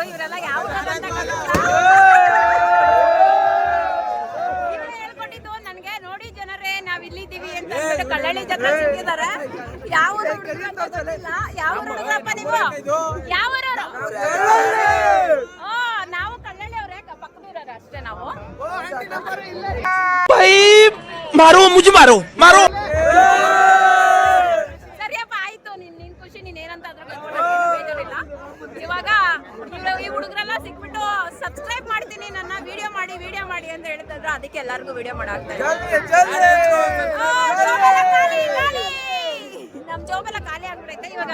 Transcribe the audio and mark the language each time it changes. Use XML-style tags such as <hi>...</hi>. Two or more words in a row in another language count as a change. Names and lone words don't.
<kn>ಇವರೆಲ್ಲ ಯಾವ ಹೇಳ್ಕೊಟ್ಟಿದ್ದು ನನಗೆ, ನೋಡಿ ಜನರೇ ನಾವ್ ಇಲ್ಲಿದ್ದೀವಿ ಅಂತ ಅಂದ್ಬಿಟ್ಟು ಕಳ್ಳಳ್ಳಿ ಜಾತ್ರೆ ಸಿಕ್ಕಿದ್ದಾರೆ. ಯಾವ ಯಾವ ಹುಡುಗರಪ್ಪ ನೀವು? ಯಾವ ನಾವು ಕಳ್ಳಳ್ಳಿ ಅವರೇ, ಪಕ್ಕದೂರವ್ರೆ ಅಷ್ಟೇ ನಾವು.</kn> <hi>मारो मुझे मारो मारो</hi> <kn>ಸರಿಯಪ್ಪ, ಆಯ್ತು. ನಿನ್ ಖುಷಿ, ನೀನ್ ಏನಂತ ಅದ್ರ ಬೇಜಾರಿಲ್ಲ. ಇವಾಗ ಈ ಹುಡುಗರೆಲ್ಲ ಸಿಕ್ಬಿಟ್ಟು ಸಬ್ಸ್ಕ್ರೈಬ್ ಮಾಡ್ತೀನಿ, ನನ್ನ ವಿಡಿಯೋ ಮಾಡಿ ಅಂತ ಹೇಳ್ತಿದ್ರು. ಅದಕ್ಕೆ ಎಲ್ಲರಿಗೂ ವಿಡಿಯೋ ಮಾಡಾಕ್ತಾ ನಮ್ ಜೋಬೆಲ್ಲ ಖಾಲಿ ಆಗ್ಬಿಡೈತೆ ಇವಾಗ.</kn>